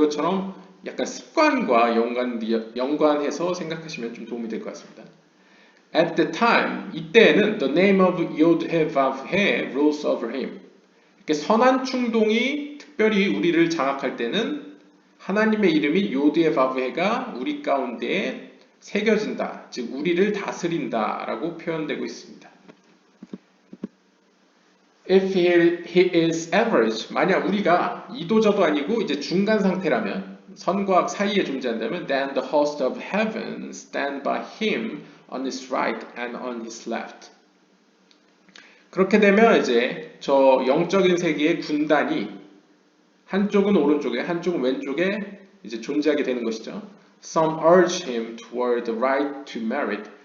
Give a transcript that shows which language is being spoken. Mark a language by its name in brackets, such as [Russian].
[Korean] 그것처럼 약간 습관과 연관해서 생각하시면 좀 도움이 될 것 같습니다. [English] At the time, [Korean] 이때에는 [English] the name of Yod-Heh-Vav-He rules over him. [Korean] 이렇게 선한 충동이 특별히 우리를 장악할 때는 하나님의 이름이 요드헤바브헤가 우리 가운데에 새겨진다, 즉 우리를 다스린다라고 표현되고 있습니다. [English] If he is average, [Korean] 만약 우리가 이도저도 아니고 이제 중간 상태라면, 선과 악 사이에 존재한다면, [English] then the host of heaven stand by him on his right and on his left. [Korean] 그렇게 되면 이제 저 영적인 세계의 군단이 한쪽은 오른쪽에, 한쪽은 왼쪽에 이제 존재하게 되는 것이죠. [English] Some urge him toward the right to merit.